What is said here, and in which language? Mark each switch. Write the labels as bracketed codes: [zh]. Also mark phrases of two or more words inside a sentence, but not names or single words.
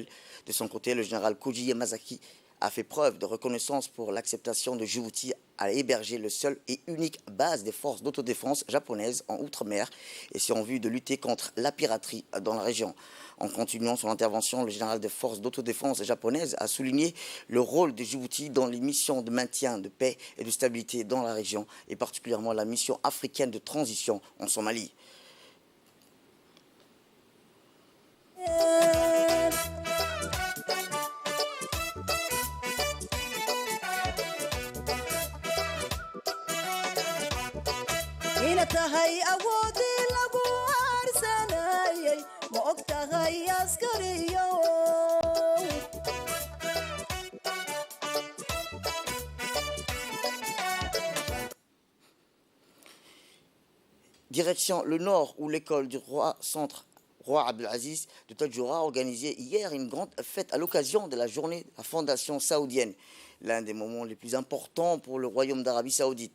[fr] De son côté, le général Koji Yamazaki a fait preuve de reconnaissance pour l'acceptation de Djibouti à héberger le seul et unique base des forces d'autodéfense japonaises en Outre-mer et c'est en vue de lutter contre la piraterie dans la région. En continuant son intervention, le général des forces d'autodéfense japonaises a souligné le rôle de Djibouti dans les missions de maintien de paix et de stabilité dans la région et particulièrement la mission africaine de transition en Somalie. [so] ina tahay awoodii lagu aarsanayay ma og tahay askariyo [fr] Direction le nord où l'école du roi centre Roi Abdelaziz de Tadjoura a organisé hier une grande fête à l'occasion de la journée de la fondation saoudienne, l'un des moments les plus importants pour le royaume d'Arabie saoudite.